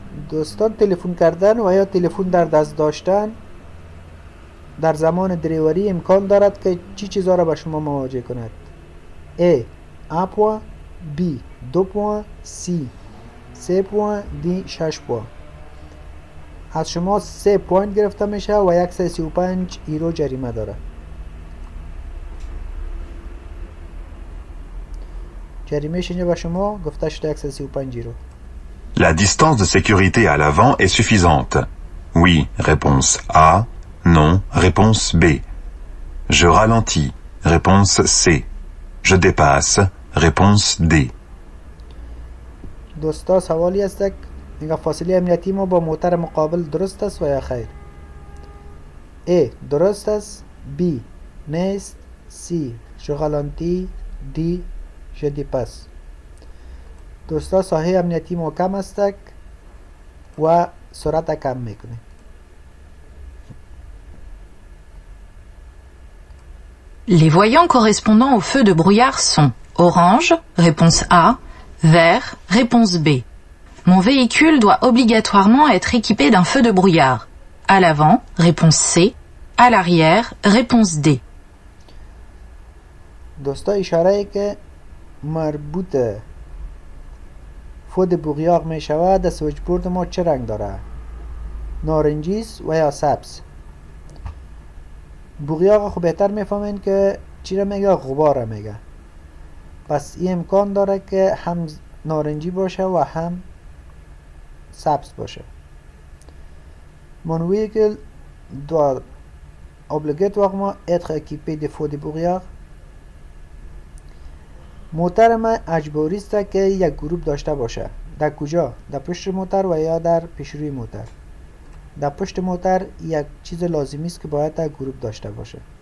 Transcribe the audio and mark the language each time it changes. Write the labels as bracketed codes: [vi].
[fa] دوستان تلفن کردن و یا تلفن در دست داشتن در زمان دریوری امکان دارد که چی چیزا را به شما مواجه کند؟ A 1 point، B 2 points، C 3 points، D 6 points. از شما 3 پوینت گرفته میشه و 135 یورو جریمه داره. جریمهش اینجا به شما گفته شده 135 یورو. [fr] La distance de sécurité à l'avant est suffisante. Oui, réponse A. Non, réponse B. Je ralentis. Réponse C. Je dépasse. Réponse D. [fa] دوستا سوالی است که اینگه فاصله امنیتی ما با موتر مقابل درست است و یا خیر؟ A درست است، B نیست، C [fr] je ralentis، [fa] D [fr] je dépasse. [fa] دوستا ساحه امنیتی ما کم است و سرعت کم میکنه. [fr] Les voyants correspondant au feu de brouillard sont orange, réponse A, vert, réponse B. Mon véhicule doit obligatoirement être équipé d'un feu de brouillard. À l'avant, réponse C. À l'arrière, réponse D. [fa] دوستا اشاره که مربوط فود بوغیاغ می شود در سویچ بورد ما چه رنگ داره؟ نارنجی است و یا سبز؟ بوغیاغ خب بهتر میفهمین که چی را میگه؟ غبار را میگه. پس این امکان داره که هم نارنجی باشه و هم سبز باشه. [fr] Mon véhicule doit obligatoirement être équipé de feux de brouillard. [fa] موتر من اجباری است که یک گروپ داشته باشه. در کجا؟ در پشت موتر و یا در پیشروی موتر؟ در پشت موتر یک چیز لازمی است که باید در گروپ داشته باشه.